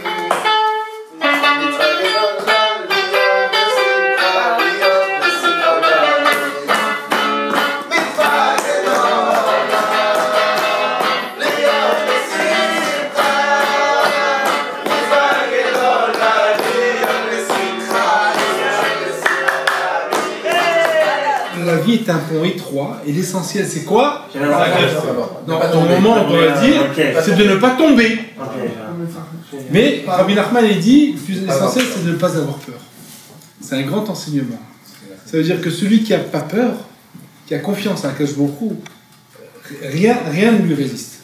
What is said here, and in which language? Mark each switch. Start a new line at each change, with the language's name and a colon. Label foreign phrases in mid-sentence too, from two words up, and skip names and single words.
Hebrew: מצווה גדולה להיות בשמחה, להיות בשמחת האביב. מצווה גדולה להיות בשמחה, מצווה גדולה להיות בשמחה, להיות בשמחת האביב.
French: La vie est un pont étroit et l'essentiel c'est quoi? Non, au moment on doit dire, c'est de ne pas tomber. Mais Rabbi Nachman il dit, le plus essentiel c'est de ne pas avoir peur. C'est un grand enseignement. Ça veut dire que celui qui n'a pas peur, qui a confiance en
Hebrew: הקדוש ברוך הוא,
French: rien ne lui résiste.